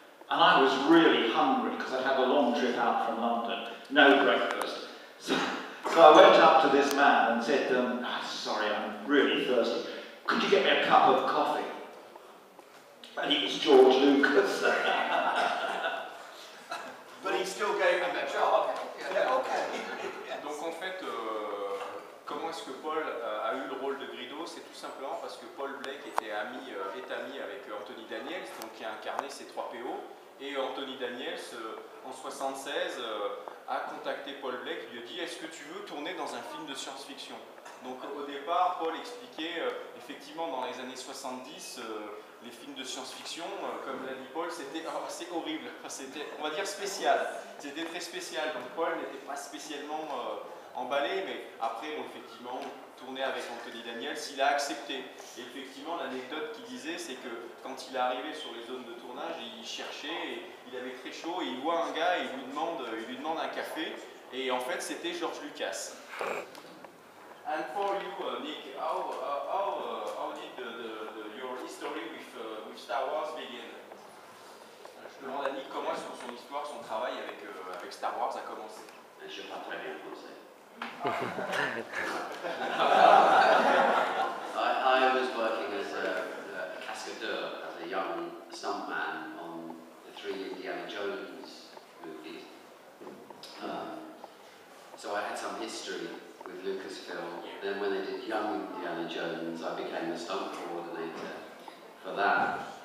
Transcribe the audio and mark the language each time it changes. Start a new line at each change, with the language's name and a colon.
English: And I was really hungry because I'd had a long trip out from London, no breakfast. So I went up to this man and said, sorry, I'm really thirsty. Could you get me a cup of coffee? And he was George Lucas. But he still gave him the job. Yeah, okay.
French: Donc en fait, comment est-ce que Paul a eu le rôle de Greedo? C'est tout simplement parce que Paul Blake est ami avec Anthony Daniels, donc qui a incarné ces 3 PO. Et Anthony Daniels, en 1976, a contacté Paul Blake, lui a dit « Est-ce que tu veux tourner dans un film de science-fiction ?» Donc au départ, Paul expliquait, effectivement, dans les années 70, les films de science-fiction, comme l'a dit Paul, c'était assez horrible, c'était, on va dire, spécial. C'était très spécial, donc Paul n'était pas spécialement emballé, mais après, bon, effectivement, tourner avec Anthony Daniels, il a accepté. Et effectivement, l'anecdote qu'il disait, c'est que quand il est arrivé sur les zones de tournage, il cherchait, et il avait très chaud, et il voit un gars, et il lui demande un café, et en fait, c'était George Lucas.
English: And for you, Nick, how did your history with Star Wars begin?
French: Je demande à Nick comment est-ce que son histoire, son travail avec Star Wars a commencé. Je parle très bien français.
English: I was working as a cascadeur, as a young stuntman on the 3 Indiana Jones movies. So I had some history with Lucasfilm. Then when they did Young Indiana Jones, I became the stunt coordinator for that.